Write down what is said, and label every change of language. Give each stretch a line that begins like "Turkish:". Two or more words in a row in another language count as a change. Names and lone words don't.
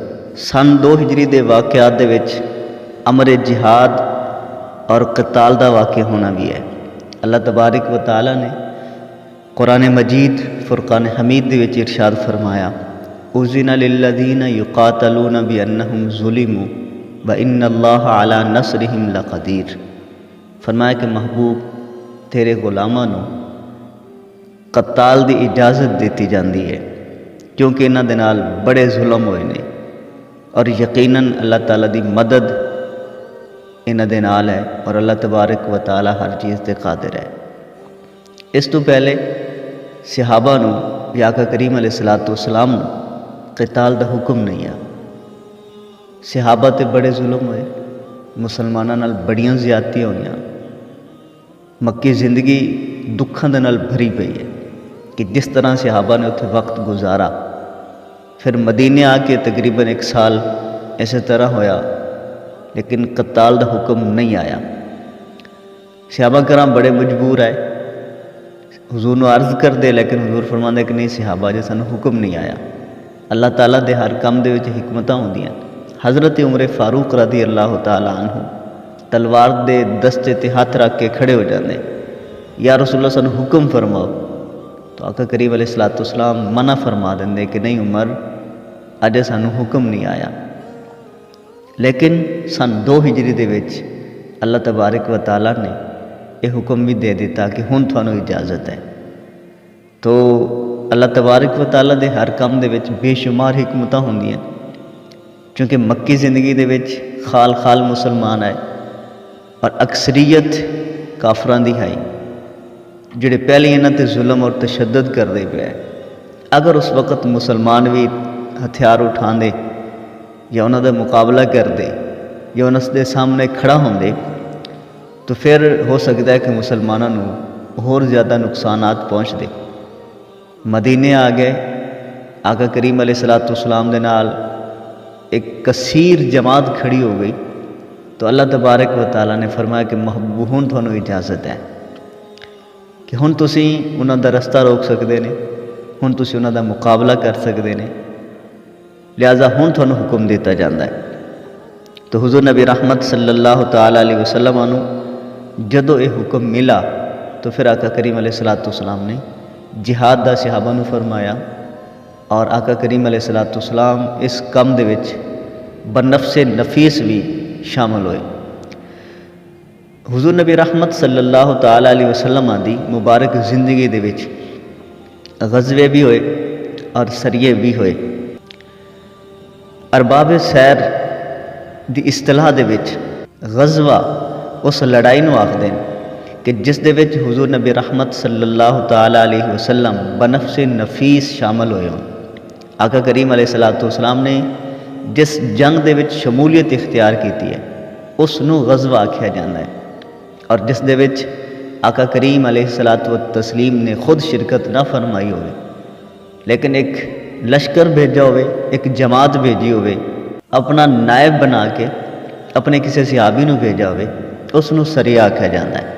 Punjabi: سن 2 ہجری دے واقعات دے وچ امر جہاد اور قتال دا واقع ہونا بھی ہے۔ اللہ تبارک و تعالی نے قرآن مجید فرقان حمید دے وچ ارشاد فرمایا،
Arabic: اذن للذین یقاتلون بانہم ظلموا وان اللہ علی نصرہم لقدیر۔
Punjabi: فرمایا کہ محبوب تیرے غلاماں نوں قتال دی اجازت دیتی جاندی ہے کیونکہ انہاں دے نال بڑے ظلم ہوئے نے، اور یقیناً اللہ تعالیٰ دی مدد انہاں دے نال ہے، اور اللہ تبارک و تعالیٰ ہر چیز تے قادر ہے۔ اس تو پہلے صحابہ نوں یا آقا کریم علیہ السلام نوں قتال دا حکم نہیں آ۔ صحابہ تے بڑے ظلم ہوئے، مسلماناں نال بڑیاں زیادتیاں ہوئیاں، مکی زندگی دکھاں دے نال بھری پئی ہے کہ جس طرح صحابہ نے اتنے وقت گزارا، پھر مدینے آ کے تقریباً 1 سال اسی طرح ہویا، لیکن قتال دا حکم نہیں آیا۔ صحابہ کرام بڑے مجبور آئے، حضور نے عرض کر دے، لیکن حضور فرماندے کہ نہیں صحابہ جی سانوں حکم نہیں آیا۔ اللہ تعالیٰ دے ہر کام دے وچ حکمتاں ہوندیاں۔ حضرت عمر فاروق
Arabic: رضی اللہ تعالیٰ عنہ
Punjabi: تلوار دے دستے تے ہاتھ رکھ کے کھڑے ہو جاندے،
Arabic: یا رسول اللہ
Punjabi: سانوں حکم فرماؤ، تو آقا کریم علیہ السلام منع فرما دیں کہ نہیں عمر اجے سانوں حکم نہیں آیا۔ لیکن سن 2 ہجری دے وچ اللہ تبارک و تعالیٰ نے یہ حکم بھی دے دیتا کہ ہن تھانوں اجازت ہے۔ تو اللہ تبارک و تعالیٰ دے ہر کام دے وچ بے شمار حکمتاں ہوندیاں، چونکہ مکی زندگی دے وچ خال خال مسلمان آئے اور اکثریت کافراں دی ہے جڑے پہلے انہاں تے ظلم اور تشدد کر دے پئے۔ اگر اس وقت مسلمان بھی ہتھیار اٹھاندے یا انہاں دا مقابلہ کردے یا انہاں دے سامنے کھڑا ہوندے تو پھر ہو سکتا ہے کہ مسلماناں نوں اور زیادہ نقصانات پہنچ دے۔ مدینے آ گئے، آقا کریم علیہ السلام دے نال ایک کثیر جماعت کھڑی ہو گئی، تو اللہ تبارک و تعالیٰ نے فرمایا کہ محبوب ہن تھانوں اجازت ہے کہ ہن تسی انہاں دا رستہ روک سکدے نے، ہن تسی انہاں دا مقابلہ کر سکدے نے، لہٰذا ہن تھانوں حکم دیتا جاندا ہے۔ تو حضور نبی رحمت
Arabic: صلی اللہ تعالیٰ علیہ وسلم
Punjabi: نوں جدوں یہ حکم ملا تو پھر آقا کریم علیہ السلام نے جہاد دا صحابہ نوں فرمایا، اور آقا کریم علیہ السلام اس کم دے وچ
Arabic: بنفس نفیس
Punjabi: بھی شامل ہوئے۔ حضور نبی رحمت
Arabic: صلی اللہ تعالیٰ علیہ وسلم
Punjabi: دی مبارک زندگی دے وچ غزوے بھی ہوئے اور سریے بھی ہوئے۔ ਅਰਬਾਬ ਸੈਰ ਦੀ ਇਸਤਲਾਹ ਦੇ ਵਿੱਚ ਗਜ਼ਵਾ ਉਸ ਲੜਾਈ ਨੂੰ ਆਖਦੇ ਨੇ ਕਿ ਜਿਸ ਦੇ ਵਿੱਚ ਹੁਜ਼ੂਰ ਨਬੀ ਰਹਿਮਤ
Arabic: صلى الله تعالى عليه وسلم بنفس نفيس
Punjabi: ਸ਼ਾਮਲ ਹੋਏ ਹੋਣ। ਆਕਾ ਕਰੀਮ
Arabic: عليه الصلاة والسلام
Punjabi: ਨੇ ਜਿਸ ਜੰਗ ਦੇ ਵਿੱਚ ਸ਼ਮੂਲੀਅਤ ਇਖਤਿਆਰ ਕੀਤੀ ਹੈ ਉਸ ਨੂੰ ਗਜ਼ਵਾ ਆਖਿਆ ਜਾਂਦਾ ਹੈ, ਔਰ ਜਿਸ ਦੇ ਵਿੱਚ ਆਕਾ ਕਰੀਮ
Arabic: عليه الصلاة والتسليم
Punjabi: ਨੇ ਖੁਦ ਸ਼ਿਰਕਤ ਨਾ ਫਰਮਾਈ ਹੋਵੇ, ਲੇਕਿਨ ਇੱਕ ਲਸ਼ਕਰ ਭੇਜਾ ਹੋਵੇ, ਇੱਕ ਜਮਾਤ ਭੇਜੀ ਹੋਵੇ, ਆਪਣਾ ਨਾਇਬ ਬਣਾ ਕੇ ਆਪਣੇ ਕਿਸੇ ਸਿਹਾਬੀ ਨੂੰ ਭੇਜਾ ਹੋਵੇ, ਉਸ ਨੂੰ ਸਰੀਆ ਆਖਿਆ ਜਾਂਦਾ ਹੈ।